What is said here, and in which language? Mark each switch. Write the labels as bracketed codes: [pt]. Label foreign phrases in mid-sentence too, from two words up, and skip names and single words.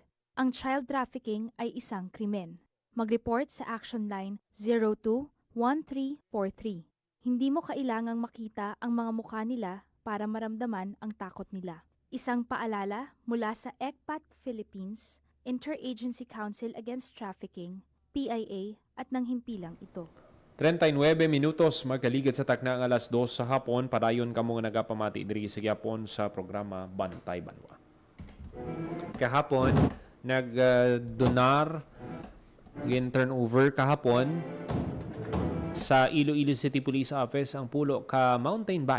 [tl] Ang child trafficking ay isang krimen. Mag-report sa Action Line 02-1343. Hindi mo kailangang makita ang mga mukha nila para maramdaman ang takot nila. Isang paalala mula sa ECPAT Philippines, Interagency Council Against Trafficking, PIA at ng himpilang ito. [hil] 39 minutos magkaligid sa takna ang alas 2 sa hapon. Padayon kamo nga nagapamati diri sa gyapon sa programa Bantay Banwa. Kahapon nagdonar gin turnover kahapon sa Iloilo City Police Office ang pulo ka [en] mountain bike.